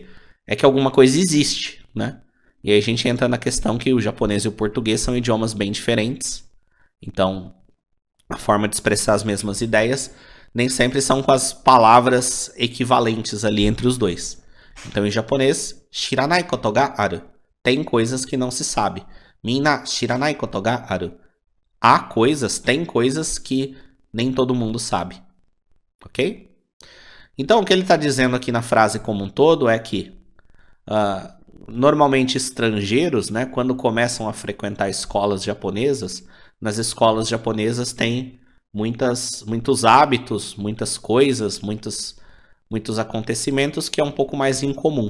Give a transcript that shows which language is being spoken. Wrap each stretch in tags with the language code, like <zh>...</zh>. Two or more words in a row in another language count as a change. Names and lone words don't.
<pt>É que alguma coisa existe, né? E aí a gente entra na questão que o japonês e o português são idiomas bem diferentes. Então, a forma de expressar as mesmas ideias nem sempre são com as palavras equivalentes ali entre os dois. Então, em japonês,</pt> <ja>知らないことがある.</ja> <pt>Tem coisas que não se sabe.</pt> <ja>皆知らないことがある.</ja> <pt>Há coisas, tem coisas que nem todo mundo sabe. Ok? Então, o que ele está dizendo aqui na frase como um todo é que normalmente estrangeiros, né, quando começam a frequentar escolas japonesas, nas escolas japonesas tem muitos hábitos, muitas coisas, muitos acontecimentos que é um pouco mais incomum.</pt>